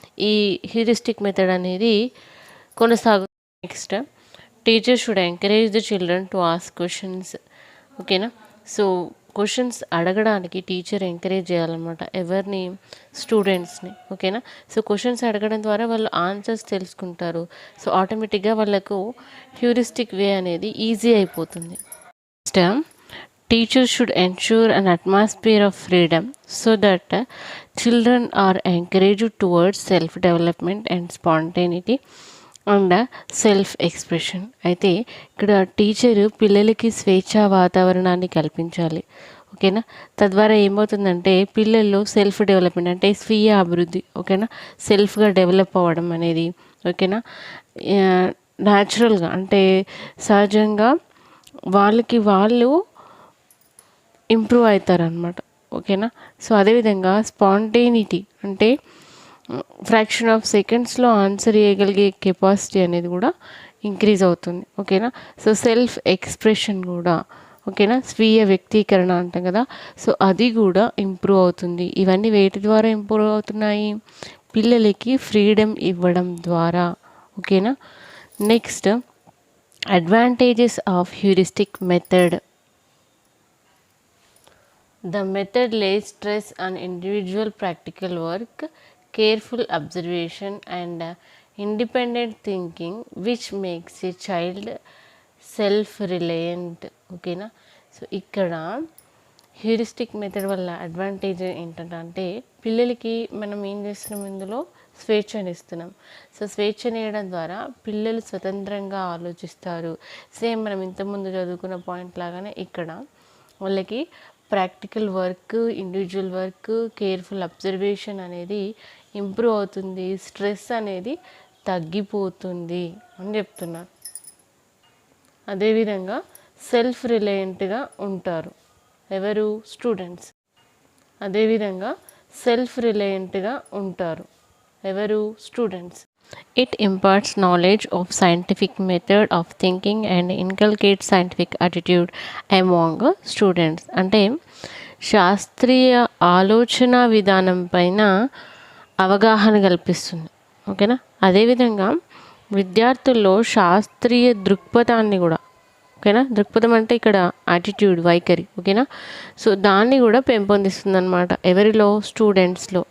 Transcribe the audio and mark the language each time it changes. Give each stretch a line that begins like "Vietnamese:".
Telugu: ఈ heuristic method అనేది కొనసాగుతుంది.
English: Next, teacher should encourage the children to ask questions. ఓకేనా.
Telugu: సో క్వశ్చన్స్ అడగడానికి టీచర్ ఎంకరేజ్ చేయాలన్నమాట ఎవరిని, స్టూడెంట్స్ని. ఓకేనా. సో క్వశ్చన్స్ అడగడం ద్వారా వాళ్ళు ఆన్సర్స్ తెలుసుకుంటారు. సో ఆటోమేటిక్గా వాళ్ళకు హ్యూరిస్టిక్ వే అనేది ఈజీ అయిపోతుంది.
English: Next, teachers should ensure an atmosphere of freedom so that children are encouraged towards self-development and spontaneity and self expression.
Telugu: అయితే ఇక్కడ టీచరు పిల్లలకి స్వేచ్ఛా వాతావరణాన్ని కల్పించాలి. ఓకేనా. తద్వారా ఏమవుతుందంటే పిల్లల్లో సెల్ఫ్ డెవలప్మెంట్ అంటే స్వీయ అభివృద్ధి, ఓకేనా, సెల్ఫ్గా డెవలప్ అవ్వడం అనేది, ఓకేనా, న్యాచురల్గా అంటే సహజంగా వాళ్ళకి వాళ్ళు ఇంప్రూవ్ అవుతారనమాట. ఓకేనా. సో అదేవిధంగా స్పాంటేనిటీ అంటే ఫ్రాక్షన్ ఆఫ్ సెకండ్స్లో ఆన్సర్ చేయగలిగే కెపాసిటీ అనేది కూడా ఇంక్రీజ్ అవుతుంది. ఓకేనా. సో సెల్ఫ్ ఎక్స్ప్రెషన్ కూడా, ఓకేనా, స్వీయ వ్యక్తీకరణ అంటాం కదా, సో అది కూడా ఇంప్రూవ్ అవుతుంది. ఇవన్నీ వేటి ద్వారా ఇంప్రూవ్ అవుతున్నాయి? పిల్లలకి ఫ్రీడమ్ ఇవ్వడం ద్వారా. ఓకేనా.
English: Next, advantages of heuristic method. The method lays stress on individual practical work, careful observation and independent thinking which makes a child self-reliant.
Telugu: ఓకేనా. సో ఇక్కడ హ్యూరిస్టిక్ మెథడ్ వల్ల అడ్వాంటేజ్ ఏంటంటే పిల్లలకి మనం ఏం చేస్తున్నాం, ఇందులో స్వేచ్ఛని ఇస్తున్నాం. సో స్వేచ్ఛని ఇవ్వడం ద్వారా పిల్లలు స్వతంత్రంగా ఆలోచిస్తారు. సేమ్ మనం ఇంతకుముందు చదువుకున్న పాయింట్ లాగానే ఇక్కడ వాళ్ళకి practical work, individual work, careful observation అనేది ఇంప్రూవ్ అవుతుంది, స్ట్రెస్ అనేది తగ్గిపోతుంది అని చెప్తున్నారు. అదేవిధంగా సెల్ఫ్ రిలయంట్గా ఉంటారు ఎవరు, స్టూడెంట్స్. అదేవిధంగా సెల్ఫ్ రిలయంట్గా ఉంటారు ఎవరు, students.
English: It imparts knowledge of scientific method of thinking and inculcates scientific attitude among students.
Telugu: అంటే శాస్త్రీయ ఆలోచన విధానం పైన అవగాహన కల్పిస్తుంది. ఓకేనా. అదేవిధంగా విద్యార్థుల్లో శాస్త్రీయ దృక్పథాన్ని కూడా, ఓకేనా, దృక్పథం అంటే ఇక్కడ యాటిట్యూడ్, వైఖరి, ఓకేనా, సో దాన్ని కూడా పెంపొందిస్తుంది అనమాట ఎవరిలో, స్టూడెంట్స్లో.